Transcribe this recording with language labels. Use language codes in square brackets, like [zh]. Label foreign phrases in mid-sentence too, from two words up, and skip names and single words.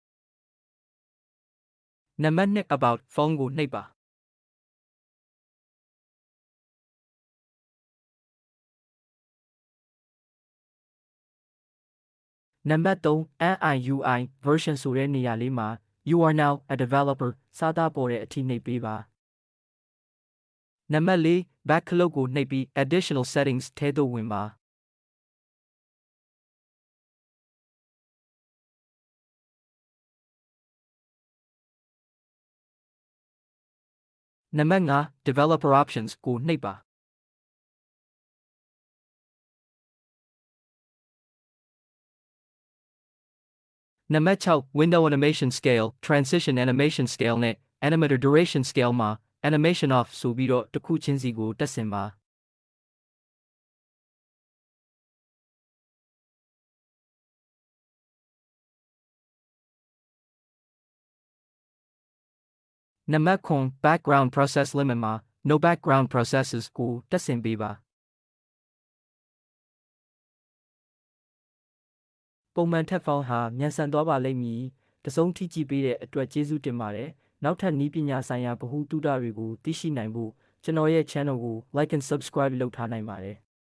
[my] နံပါတ်2 about ဖုန်းကိုနှိပ်ပါနံပါတ်3 [en] NIUI version [my] ဆိုတဲ့နေရာလေးမှာ [en] You are now a developer [my] စာသားပေါ်တဲ့အထိနှိပ်ပေးပါနံပါတ်4 [en] back clock [my] ကိုနှိပ်ပြီး [en] additional settings [my] ထဲသို့ဝင်ပါနံပါတ်5 [en] developer options [my] ကိုနှိပ်ပါ နံပါတ်6 [en] window animation scale transition animation scale [my] နဲ့ [en] animator duration scale [my] မှာ [en] animation off [my] ဆိုပြီးတော့တစ်ခုချင်းစီကိုတက်ဆင်ပါ နံပါတ်9 [en] background process limit [my] မှာ [en] no background processes [my] ကိုတက်ဆင်ပေးပါ ပုံမှန်ထက်ဖောင်းဟာမြန်ဆန်သွားပါလိမ့်မည်တစုံထိကြည့်ပေးတဲ့အတွက်ကျေးဇူးတင်ပါတယ်နောက်ထပ်နည်းပညာဆိုင်ရာဗဟုသုတတွေကိုသိရှိနိုင်ဖို့ကျွန်တော်ရဲ့ channel ကို [en] like and subscribe [my] လုပ်ထားနိုင်ပါတယ်